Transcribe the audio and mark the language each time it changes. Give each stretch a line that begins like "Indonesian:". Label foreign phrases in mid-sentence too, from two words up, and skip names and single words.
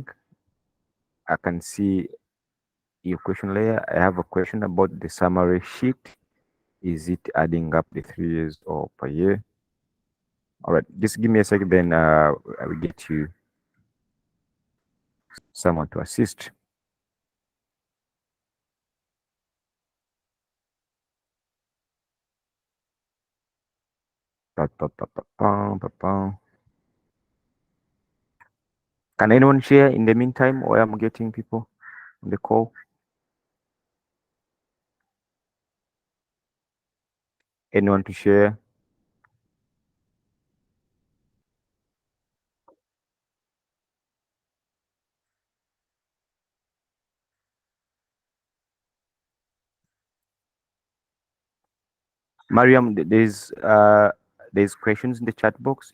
English: I can see your question layer. I have a question about the summary sheet. Is it adding up the 3 years or per year? All right, just give me a second, then I will get you someone to assist. Pa, pa, pa, pa, pam, pa, pam. Can anyone share in the meantime, or I'm getting people on the call? Anyone to share? Mariam, there's questions in the chat box.